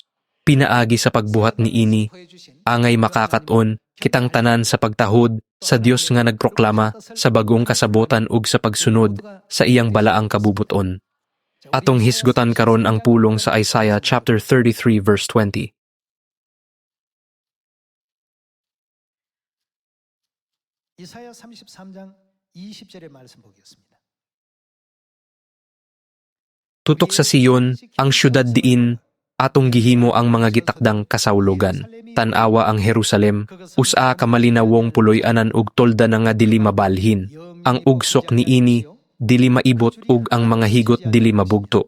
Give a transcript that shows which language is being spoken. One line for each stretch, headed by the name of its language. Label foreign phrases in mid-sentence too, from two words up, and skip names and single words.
Cebuano: Pinaagi sa pagbuhat niini, angay makakaton kitang tanan sa pagtahod sa Dios nga nagproklama sa bag-ong kasabotan ug sa pagsunod sa iyang balaang kabubuton. Atong hisgutan karon ang pulong sa Isaiah
English: chapter 33 verse 20.
Korean: 이사야 33장 20절의 말씀 보겠습니다.
Cebuano: Tutok sa Siyon, ang syudad diin, atong gihimo ang mga gitakdang kasawlogan. Tanawa ang Jerusalem, usa ka malinawong puloy-anan ug tolda na nga dili mabalhin. Ang ugsok niini, dili maibot ug ang mga higot dili mabugto.